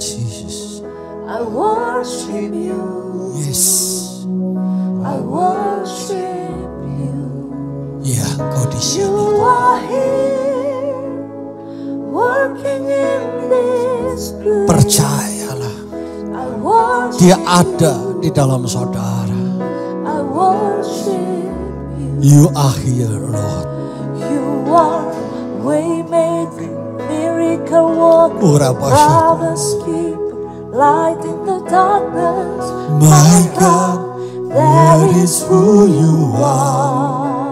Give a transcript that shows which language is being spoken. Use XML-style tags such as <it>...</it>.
<en>Jesus. I worship you. Yes. I worship you.</en> <id>Ya, kau di sini.</id> <en>You are here, working in this place.</en> <id>Percayalah,</id> <en>I worship</en> <id>dia ada di dalam saudara.</id> <en>I worship you. You are here, Lord. You are waymaker, miracle worker, Ura Pasha. promise keeper, light in the darkness. My God, that is who you are.</en>